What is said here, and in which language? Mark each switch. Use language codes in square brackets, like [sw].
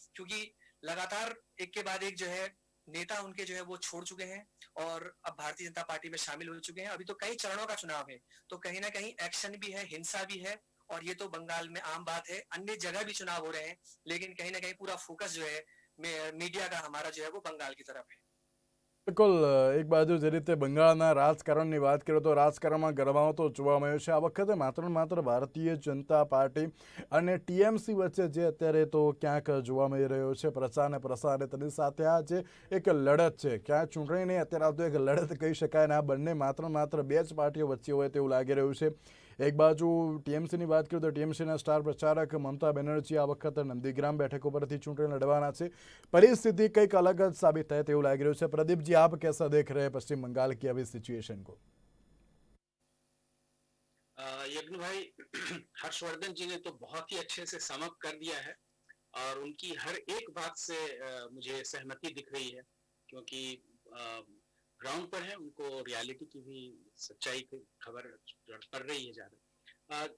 [hi] क्योंकि लगातार एक के बाद एक जो है नेता उनके जो है वो छोड़ चुके हैं और अब भारतीय जनता पार्टी में शामिल हो चुके हैं. अभी तो कई चरणों का चुनाव है तो कहीं ना कहीं एक्शन भी है, हिंसा भी है. और ये तो बंगाल में आम बात है, अन्य जगह भी चुनाव हो रहे हैं, लेकिन कहीं ना कहीं पूरा फोकस जो है मीडिया का हमारा जो है वो बंगाल की तरफ है. [gu] બિલકુલ એક બાજુ જે રીતે બંગાળના રાજકારણની વાત કરીએ તો રાજકારણમાં ગરમાવો તો જોવા મળ્યો છે. આ વખતે માત્ર ને માત્ર ભારતીય જનતા પાર્ટી અને ટીએમસી વચ્ચે જે અત્યારે તો ક્યાંક જોવા મળી રહ્યો છે પ્રચાર ને પ્રસાર, તેની સાથે આ જે એક લડત છે, ક્યાં ચૂંટણી નહીં અત્યારે તો એક લડત કહી શકાય, અને આ બંને માત્ર ને માત્ર બે જ પાર્ટીઓ વચ્ચે હોય તેવું લાગી રહ્યું છે. એક બાજુ ટીએમસીની વાત કરીએ તો ટીએમસીના સ્ટાર પ્રચારક મમતા બેનર્જી આ વખતે નંદીગ્રામ બેઠક ઉપરથી ચૂંટણી લડવાના છે. પરિસ્થિતિ કંઈક अलग જ साबित થાય તેવું લાગી રહ્યું છે. [hi] प्रदीप जी, आप कैसा देख रहे हैं पश्चिम बंगाल की अभी सिचुएशन को? यज्ञ भाई हर्षवर्धन जी ने तो बहुत ही अच्छे से समअप कर दिया है और उनकी हर एक बात से मुझे सहमति दिख रही है, क्योंकि ग्राउंड पर है, उनको रियलिटी की भी सच्चाई की खबर पड़ रही है ज्यादा।